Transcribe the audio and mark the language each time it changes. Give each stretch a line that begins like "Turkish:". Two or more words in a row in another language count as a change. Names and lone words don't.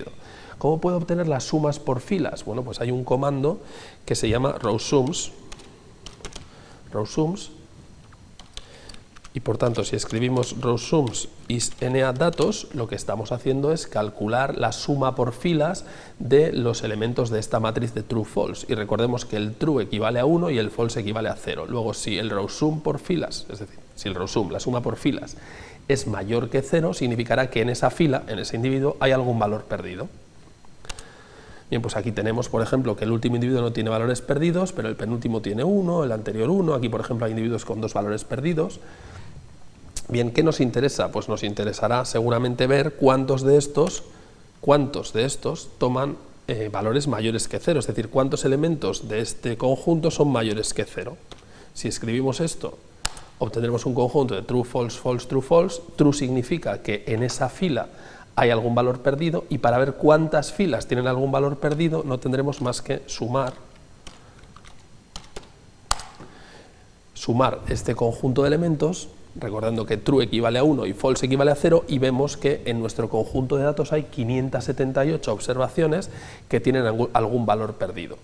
Spanish: ¿Cómo puedo obtener las sumas por filas? Bueno, pues hay un comando que se llama rowsums, y por tanto si escribimos rowsums isNA datos, lo que estamos haciendo es calcular la suma por filas de los elementos de esta matriz de
English: true-false,
Spanish: y recordemos que el true equivale a 1 y el false equivale a 0. Luego si el rowsum por filas, es decir, si el rowsum, la suma por filas, es mayor que 0, significará que en esa fila, en ese individuo, hay algún valor perdido. Bien, pues aquí tenemos, por ejemplo, que el último individuo no tiene valores perdidos, pero el penúltimo tiene 1, el anterior 1, aquí por ejemplo hay individuos con 2 valores perdidos. Bien, ¿qué nos interesa? Pues nos interesará seguramente ver cuántos de estos toman valores mayores que 0, es decir, cuántos elementos de este conjunto son mayores que 0. Si escribimos esto, obtendremos un conjunto de
English: true, false, false, true, false.
Spanish: True significa que en esa fila hay algún valor perdido, y para ver cuántas filas tienen algún valor perdido no tendremos más que sumar este conjunto de elementos, recordando que true equivale a 1 y false equivale a 0, y vemos que en nuestro conjunto de datos hay 578 observaciones que tienen algún valor perdido.